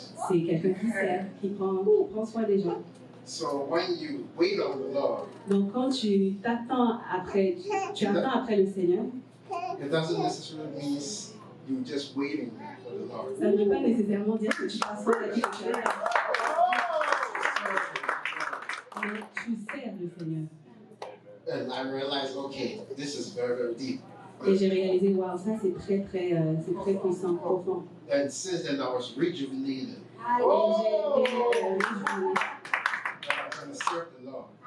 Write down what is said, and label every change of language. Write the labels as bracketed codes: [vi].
[fr] c'est quelqu'un qui sert, qui prend soin des gens. [en] So when you wait on the Lord, [fr] Donc quand tu attends après le Seigneur, [en] it doesn't necessarily mean you're just waiting for the Lord. [fr] ça ne veut pas nécessairement dire que tu passes ta vie au Seigneur. Mais tu sers le Seigneur. [en] And I realized, okay, this is very, very deep. [fr] Et j'ai réalisé, waouh, ça c'est très puissant, profond. [en] And since then, I was rejuvenated. [fr] Et j'ai été [en] I'm going to serve the Lord.